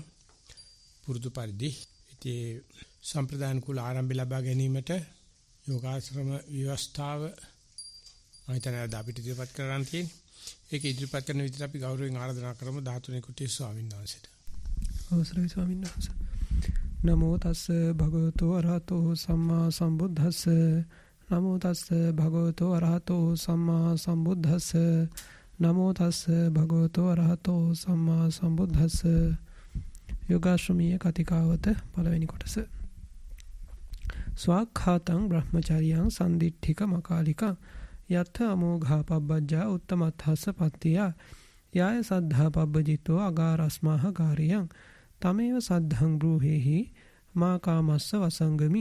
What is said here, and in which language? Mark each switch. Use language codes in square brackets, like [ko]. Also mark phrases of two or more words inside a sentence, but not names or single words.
[si] පුරුදු පරිදි ඉතින් සම්ප්‍රදාන කුල ආරම්භය ලබා ගැනීමට යෝගාශ්‍රම ව්‍යවස්ථාව මහිතන අපිට ඉදිරිපත් කරන්න තියෙන්නේ. ඒක ඉදිරිපත් කරන විදිහට අපි ගෞරවයෙන් ආරාධනා කරමු 13 කුටි ස්වාමීන් වහන්සේට. අවසරයි ස්වාමීන් වහන්සේ. [pi] නමෝ තස්ස භගවතෝ අරහතෝ සම්මා සම්බුද්දස්ස. නමෝ තස්ස භගවතෝ අරහතෝ සම්මා සම්බුද්දස්ස. නමෝ තස්ස භගවතෝ අරහතෝ සම්මා සම්බුද්දස්ස. [si] යෝගාශ්‍රමීය කතිකාවත පළවෙනි කොටස. [pi] ස්වාක්ඛාතං බ්‍රහ්මචාරියං සම්දිට්ඨික මකාලිකං යත්ථ අමෝඝා පබ්බජ්ජා උත්තමත්ථස්ස පත්තිය යාය සද්ධා පබ්බජිතෝ අගාරස්මාහ කාරියං තමේව සද්ධං බ්‍රූහෙහි මා කාමස්ස වසංගමි.